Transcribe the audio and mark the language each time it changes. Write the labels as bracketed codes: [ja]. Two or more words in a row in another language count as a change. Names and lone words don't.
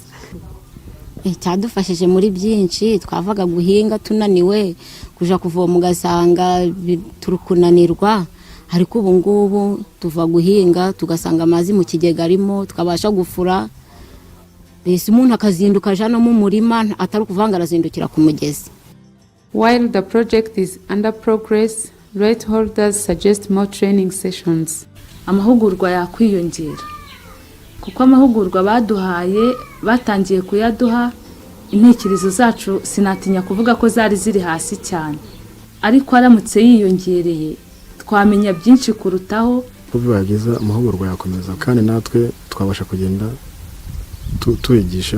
[rw] Cyadufashije muri byinshi, twavaga guhinga tunaniwe kuja kuvoma ugasanga turukunanirwa, ariko ubu ngubu tuva guhinga tugasanga amazi mu kigega arimo tukabasha gufura. Bese umuntu akazinduka aja no mu murima atari kuvanga arazindukira ku mugezi. [en] While the project is under progress, right holders suggest more training sessions. [rw] Amahugurwa yakwiyongera kuko amahugurwa baduhaye batangiye kuyaduha, intekerezo zacu sinatinya kuvuga ko zari ziri hasi cyane, ariko aramutse yiyongereye twamenya byinshi kurutaho. Kuko bageza amahugurwa yakomeza kandi natwe twabasha kugenda tuyigisha